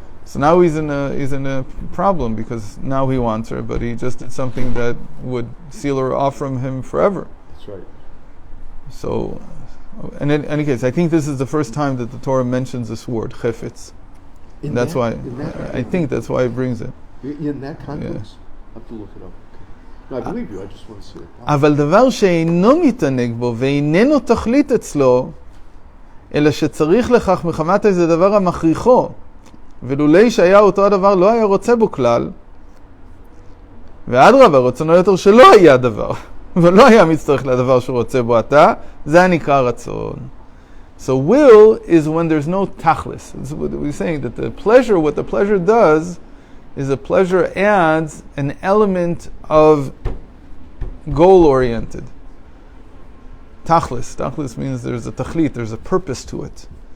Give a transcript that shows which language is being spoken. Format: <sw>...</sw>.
<en>So now he's in a problem because now he wants her, but he just did something that would seal her off from him forever. That's right. So, in any case, I think this is the first time that the Torah mentions this word chefetz. I think that's why it brings it. In that context, I have to look it up. No, I believe you. I just want to see it.</en> <he>אבל דבר שאינו מתענג בו ואיננו תכלית אצלו, אלא שצריך לכך מחמת איזה דבר המכריחו, ולולי שהיה אותו הדבר לא היה רוצה בו כלל, ואדרבה, רצונו יותר שלא היה דבר, ולא היה מצטרך לדבר שרוצה בו אתה, זה הנקרא רצון.</he> <en>So will is when there's no tachlis. It's what we're saying, that what the pleasure does is the pleasure adds an element of goal-oriented. Tachlis means there's a tachlit, there's a purpose to it.</en>